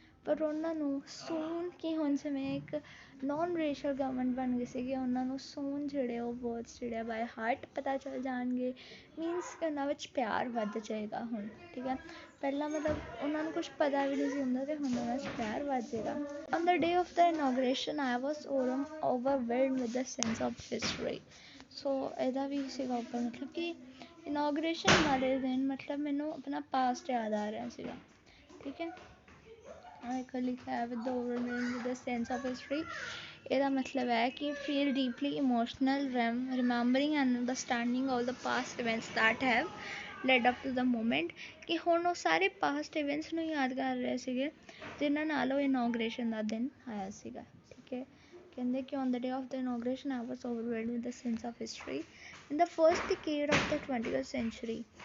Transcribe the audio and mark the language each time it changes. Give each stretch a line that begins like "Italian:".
Punjabi: ਪਰ ਉਹਨਾਂ ਨੂੰ ਸੂਨ ਕਿ ਹੁਣ ਜਿਵੇਂ ਇੱਕ ਨੋਨ ਰੇਸ਼ੀਅਲ ਗਵਰਨਮੈਂਟ ਬਣ ਗਈ ਸੀਗੀ, ਉਹਨਾਂ ਨੂੰ ਸੂਨ ਜਿਹੜੇ ਉਹ ਵਰਡਸ ਜਿਹੜੇ ਬਾਏ ਹਾਰਟ ਪਤਾ ਚੱਲ ਜਾਣਗੇ। ਮੀਨਸ ਕਿ ਉਹਨਾਂ ਵਿੱਚ ਪਿਆਰ ਵੱਧ ਜਾਏਗਾ ਹੁਣ, ਠੀਕ ਹੈ। ਪਹਿਲਾਂ ਮਤਲਬ ਉਹਨਾਂ ਨੂੰ ਕੁਛ ਪਤਾ ਵੀ ਨਹੀਂ ਸੀ ਹੁੰਦਾ ਅਤੇ ਹੁਣ ਉਹਨਾਂ 'ਚ ਪਿਆਰ ਵੱਧ ਜਾਏਗਾ।
English: On the day of the inauguration, I was overwhelmed with the sense of history.
Punjabi: ਸੋ ਇਹਦਾ ਵੀ ਸੀਗਾ ਉੱਪਰ ਮਤਲਬ ਕਿ ਇਨੋਗ੍ਰੇਸ਼ਨ ਵਾਲੇ ਦਿਨ ਮਤਲਬ ਮੈਨੂੰ ਆਪਣਾ ਪਾਸਟ ਯਾਦ ਆ ਰਿਹਾ ਸੀਗਾ, ਠੀਕ ਹੈ। ਇੱਕ ਲਿਖਿਆ ਹੈ
English: with the overwhelmed with the sense of history,
Punjabi: ਇਹਦਾ ਮਤਲਬ ਹੈ ਕਿ
English: feel deeply emotional remembering and understanding all the past events that have led up to the moment,
Punjabi: ਕਿ ਹੁਣ ਉਹ ਸਾਰੇ ਪਾਸਟ ਇਵੈਂਟਸ ਨੂੰ ਯਾਦ ਕਰ ਰਹੇ ਸੀਗੇ ਜਿਨ੍ਹਾਂ ਨਾਲ ਉਹ ਇਨੋਗ੍ਰੇਸ਼ਨ ਦਾ ਦਿਨ ਆਇਆ ਸੀਗਾ, ਠੀਕ ਹੈ। ਕਹਿੰਦੇ ਕਿ
English: on the day of the inauguration I was overwhelmed with the sense of history in the first decade of the 20th century.